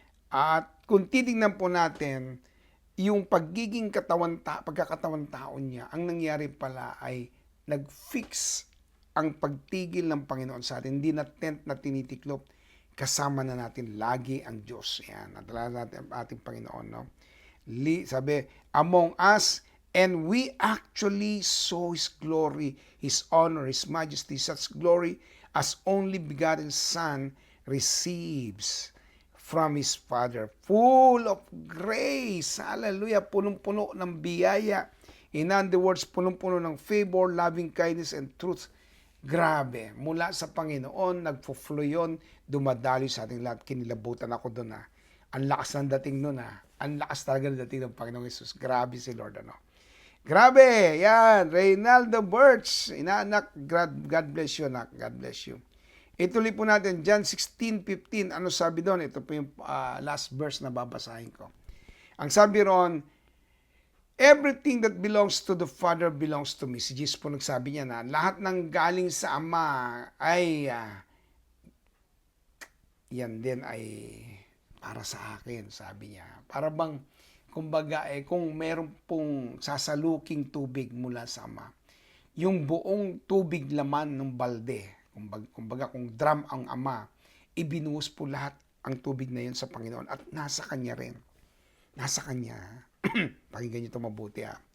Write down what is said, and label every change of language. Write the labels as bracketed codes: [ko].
[tl] At kung titingnan po natin, yung pagiging pagkakatawan tao niya, ang nangyari pala ay nag-fix ang pagtigil ng Panginoon sa atin. Hindi na tent na tinitiklop, kasama na natin lagi ang Diyos. Yan, nadala natin ang ating Panginoon. No? [en] Sabi, among us, and we actually saw His glory, His honor, His majesty, such glory as only begotten Son receives from His Father, full of grace. [tl] Hallelujah. Punong-puno ng biyaya. In other words, punong-puno ng favor, [en] loving kindness, and truth. [tl] Grabe. Mula sa Panginoon, nagfo-flow yun, dumadaloy sa ating lahat. Kinilabutan ako doon. Ang lakas ng dating nun. Ang lakas talaga ng dating ng Panginoong Jesus. Grabe si Lord. Grabe. Yan. Reynaldo Birch. Inaanak. [en] God bless you, [tl] anak. God bless you. Ituloy po natin, John 16:15. Ano sabi doon? Ito po yung last verse na babasahin ko. Ang sabi roon, [en] everything that belongs to the Father belongs to me. [tl] Si Jesus po nagsabi niya na lahat ng galing sa Ama ay yan din ay para sa akin, sabi niya. Para bang, kumbaga, kung meron pong sasaluking tubig mula sa Ama, yung buong tubig laman ng balde, kumbaga kung drum ang Ama, ibinuhos po lahat ang tubig na yun sa Panginoon at nasa Kanya rin. Nasa Kanya. Pakinggan niyo ito mabuti.